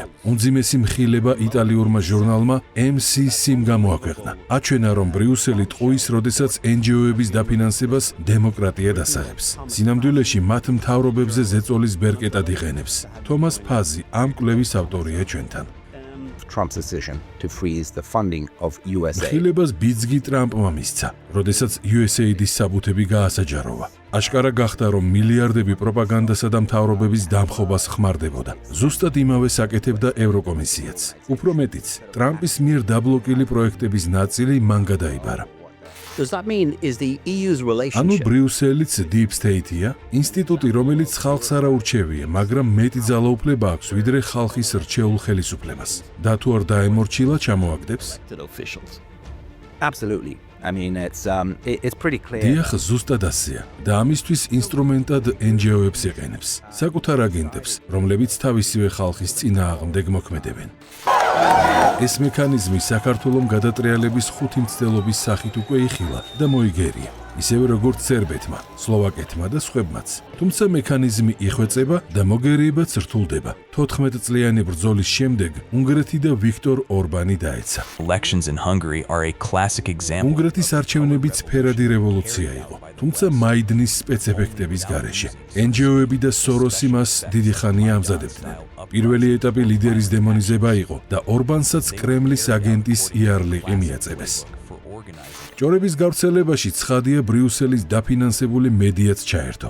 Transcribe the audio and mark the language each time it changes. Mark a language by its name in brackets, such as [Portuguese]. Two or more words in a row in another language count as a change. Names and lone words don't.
[Georgian] უმძიმესი მხილება იტალიურმა ჟურნალმა MCC-მ გამოაქვეყნა. აჩვენა, რომ ბრიუსელი ტყუის, როდესაც NGO-ების დაფინანსებას დემოკრატია დასაღებს. სინამდვილეში მათ მთავრობებზე ზეწოლის ბერკეტად იღენებს. თომას ფაზი ამ კვლევის ავტორია ჩვენთან. [English] Trump's decision to freeze the funding of USAID. [Georgian] მხილებას ბიძგი ტრამპმა მისცა, როდესაც USAID-ის საბუთები გაასაჯაროვა. აშკარა გახდა, რომ მილიარდები პროპაგანდასა და მთავრობების დამხობას ხმარდებოდა. ზუსტად იმავეს აკეთებდა ევროკომისიაც. უფრო მეტიც, ტრამპის მიერ დაბლოკილი პროექტების ნაწილი მან გადაიბარა. [English] Does that mean is the EU's [Georgian] ანუ [English] relationship [Georgian] ბრიუსელიც [English] Deep State- [Georgian] ია, ინსტიტუტი, რომელიც ხალხს არ აურჩევია, მაგრამ მეტი ძალაუფლება აქვს, ვიდრე ხალხის რჩეულ ხელისუფლებას. და თუ არ დაემორჩილა, ჩამოაგდებს? [English] Absolutely. I mean it's pretty clear. [Georgian] დიახ, ზუსტად ასეა. და ამისთვის ინსტრუმენტად NGO-ებს იყენებს, საკუთარ აგენტებს, რომლებიც თავისივე ხალხის წინააღმდეგ მოქმედებენ. ეს მექანიზმი საქართველოს გადატრიალების 5 მცდელობის სახით უკვე იხილა და მოიგერია. ისევე როგორც სერბეთმა, სლოვაკეთმა და სხვებმაც. თუმცა მექანიზმი იხვეწება და მოგერიებაც რთულდება. 14 წლიანი ბრძოლის შემდეგ უნგრეთი და ვიქტორ ორბანი დაეცა. [English] Elections in Hungary are a classic example. [Georgian] უნგრეთის არჩევნებიც ფერადი რევოლუცია იყო, თუმცა მაიდნის სპეცეფექტების გარეშე. NGO-ები და სოროსი მას დიდი ხანია ამზადებდნენ. პირველი ეტაპი ლიდერის დემონიზება იყო და ორბანსაც კრემლის აგენტის იარლიყი მიაწევეს. ჭორების გავრცელებაში ცხადია ბრიუსელის დაფინანსებული მედიაც ჩაერთო.